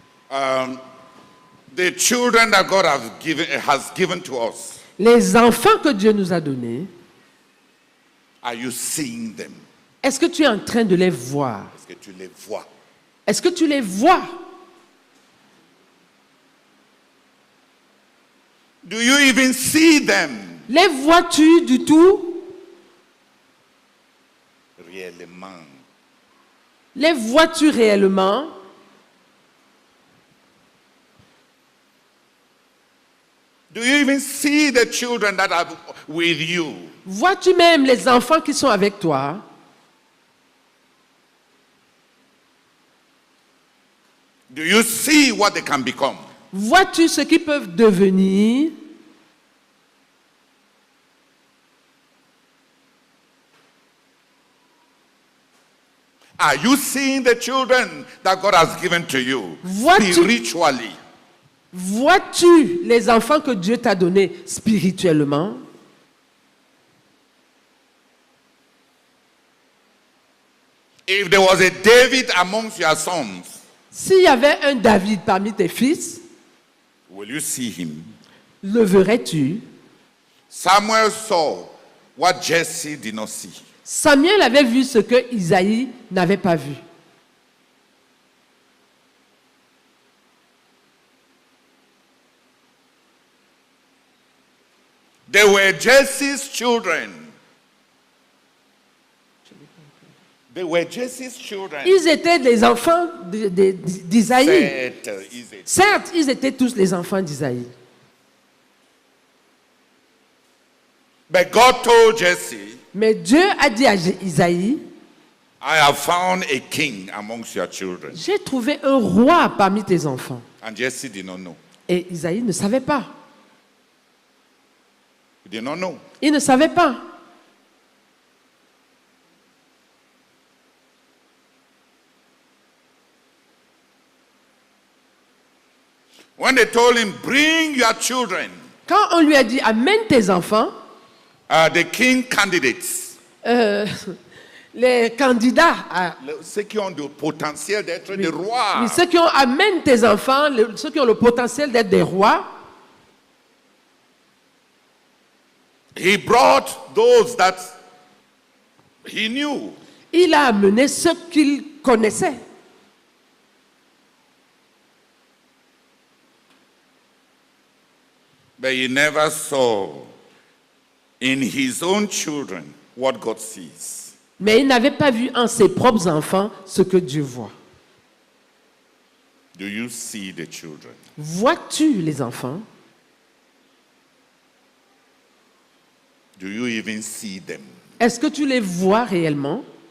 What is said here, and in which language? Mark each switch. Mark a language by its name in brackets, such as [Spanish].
[English] The children that God has given to us. [French] Les enfants que Dieu nous a donnés, [English] are you seeing them? [French] est-ce que tu es en train de les voir? Est-ce que tu les vois? Est-ce que tu les vois? [English] Do you even see them? [French] Les vois-tu du tout? Réellement. Les vois-tu réellement? [English] Do you even see the children that are with you? [French] Vois-tu même les enfants qui sont avec toi? [English] Do you see what they can become? [French] Vois-tu ce qu'ils peuvent devenir? [English] Are you seeing the children that God has given to you [French] Vois-tu- [English] spiritually? [French] Vois-tu les enfants que Dieu t'a donnés spirituellement? [English] If there was a David amongst your sons, [French] S'il y avait un David parmi tes fils, [English] will you see him? [French] le verrais-tu? [English] Samuel saw what Jesse did not see. [French] Samuel avait vu ce que Isaïe n'avait pas vu. [English] They were Jesse's children. They were Jesse's children. [French] Ils étaient des enfants d'Isaïe. [English] Seth, Isaac. [French] Certes, ils étaient tous les enfants d'Isaïe. [English] But God told Jesse, [French] Mais Dieu a dit à Isaïe, [English] I have found a king amongst your children. [French] j'ai trouvé un roi parmi tes enfants. [English] And Jesse did not know. [French] Et Isaïe ne savait pas. [English] He did not know. [French] Il ne savait pas. [English] When they told him, bring your children, [French] Quand on lui a dit, amène tes enfants, [English] the king candidates, [French] les candidats, ceux qui ont le potentiel d'être des rois, oui, ceux qui ont amène tes enfants, ceux qui ont le potentiel d'être des rois, [English] he brought those that he knew. [French] il a amené ceux qu'il connaissait. [English] But he never saw in his own children what God sees. [French] Mais il n'avait pas vu en ses propres enfants ce que Dieu voit. [English] Do you see the children? [French] Vois-tu les enfants? [English] Do you even see them? [French] Est-ce que tu les vois réellement?